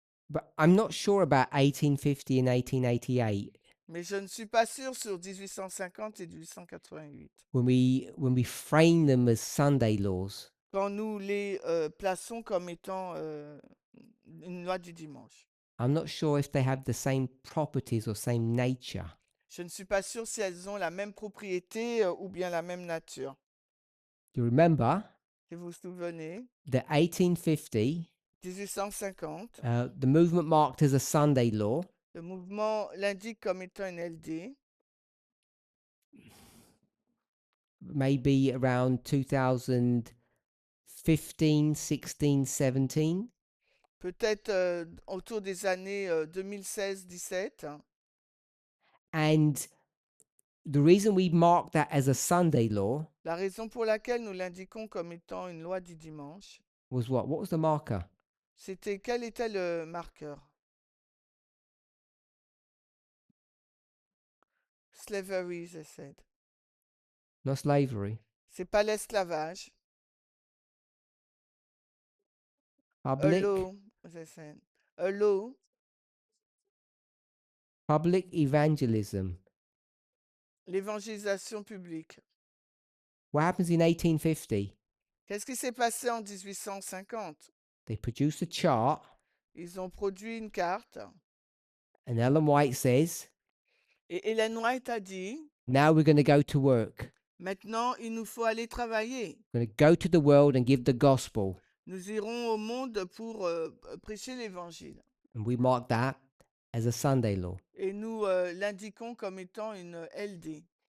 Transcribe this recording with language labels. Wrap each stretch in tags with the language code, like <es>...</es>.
<en>but I'm not sure about 1850 and 1888</en> <fr>mais je ne suis pas sûre sur 1850 et 1888.</fr> <en>when we frame them as Sunday laws.</en> <fr>Quand nous les plaçons comme étant une loi du dimanche.</fr> <en>I'm not sure if they have the same properties or same nature.</en> <fr>Je ne suis pas sûre si elles ont la même propriété ou bien la même nature.</fr> <en>You remember</en> <fr>Si vous vous souvenez,</fr> <en>that 1850,</en> <fr>1850,</fr> <en>the movement marked as a Sunday law,</en> <fr>le mouvement l'indique comme étant une LD.</fr> <en>maybe around 2015, 16, 17.</en> <fr>Peut-être autour des années 2016-17.</fr> <en>And the reason we mark that as a Sunday law</en> <fr>La raison pour laquelle nous l'indiquons comme étant une loi du dimanche,</fr> <en>was what? What was the marker?</en> <fr>c'était quel était le marqueur?</fr> <en>Slavery, they said. Not slavery.</en> <fr>C'est pas l'esclavage.</fr> <en>A Public. law, they said. A law, Public evangelism.</en> <fr>l'évangélisation publique.</fr> <en>What happens in 1850?</en> <fr>Qu'est-ce qui s'est passé en 1850?</fr> <en>They produce a chart,</en> <fr>Ils ont produit une carte</fr> <en>and Ellen White says,</en> <fr>et Ellen White a dit,</fr> <en>now we're going to go to work.</en> <fr>maintenant il nous faut aller travailler.</fr> <en>We're going to go to the world and give the gospel.</en> <fr>Nous irons au monde pour prêcher l'évangile.</fr> <en>And we mark that as a Sunday law.</en> <fr>Et nous l'indiquons comme étant une LD.</fr>